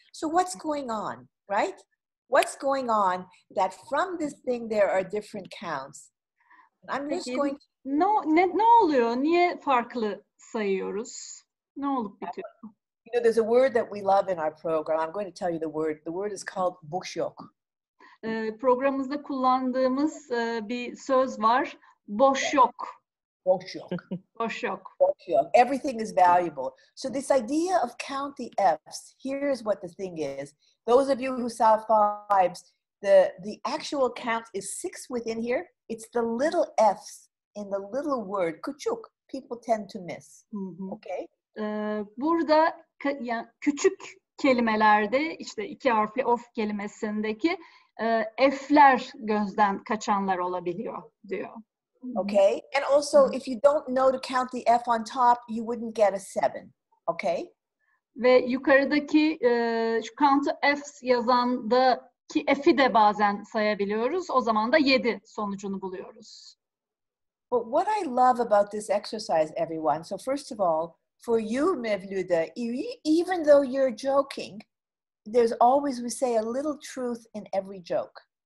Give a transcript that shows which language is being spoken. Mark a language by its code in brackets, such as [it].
[en] So what's going on, right? What's going on that from this thing there are different counts? I'm just going to... [tr] Ne oluyor? Niye farklı sayıyoruz? Ne olup bitiyor? [en] You know, there's a word that we love in our program. I'm going to tell you the word. The word is called [tr] boş yok. Programımızda kullandığımız bir söz var. Boş yok. Boş yok. Boş yok. Boş yok. [en] Everything is valuable. So this idea of count the F's, here's what the thing is. Those of you who saw 5s, the actual count is 6 within here. It's the little F's in the little word, küçük, people tend to miss. Okay? [tr] Burada yani küçük kelimelerde işte 2 harfli of kelimesindeki F'ler gözden kaçanlar olabiliyor diyor. [en] Okay? And also, if you don't know to count the F on top, you wouldn't get a 7. Okay? [tr] Ve yukarıdaki şu count F yazandaki F'i de bazen sayabiliyoruz. O zaman da 7 sonucunu buluyoruz. [en] But what I love about this exercise, everyone, so first of all, for you, Mevlüde, even though you're joking, there's always, we say, a little truth in every joke.